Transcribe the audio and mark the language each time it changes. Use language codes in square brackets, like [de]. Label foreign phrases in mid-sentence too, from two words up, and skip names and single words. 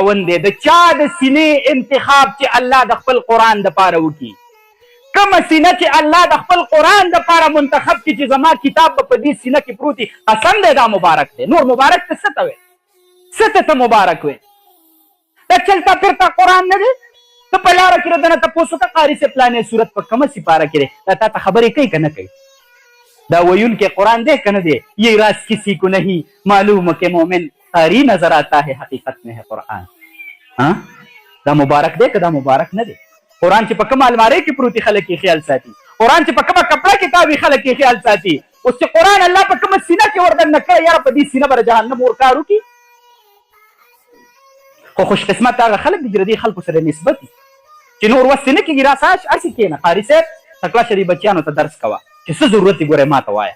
[ps] خاوند دی، د چا د سینې انتخاب چې الله د خپل قرآن دپاره وکړي. کومه سینه چې الله د خپل قرآن دپاره منتخب کړي چې زما کتاب به په دې سینه کې پروت وي، قسم دی دا مبارک دی. نور مبارک ته څه ته وایې؟ څه ته مبارک وایې؟ دا [ur] چلتا پھرتا [ps] قرآن نه دی؟ ته په لاره کې دنه تپوس وکړه قاري صاحب پلانې صورت په کومه سپاره کې دی، دا تا ته خبرې کوي که نه کوي؟ دا ویونکی قرآن دی که نه دی؟ [ur] یہ راز کسی کو نہیں معلوم کہ مومن قاری نظر آتا ہے حقیقت میں ہے قرآن. [ps] دا مبارک دی که دا مبارک نه دی؟ قرآن چې په کومه المارۍ کې پروتي خلک یې خیال ساتي، قرآن چې په کومه کپړه کې تاوي خلک یې خیال ساتي. اوس چې قرآن الله په کومه سینه کې وردننه کړی، یاره په دې سینه به د جهنم اور کار وکړي. خو خوش قسمت هغه خلک دي چې د دې خلکو سره نسبت وي چې نور وس نه کېږي، راسه هسې کښېنه قاري صاحب تکړه شه دې بچیانو ته درس کوه چې څه ضرورت دی ګورې ما ته وایه.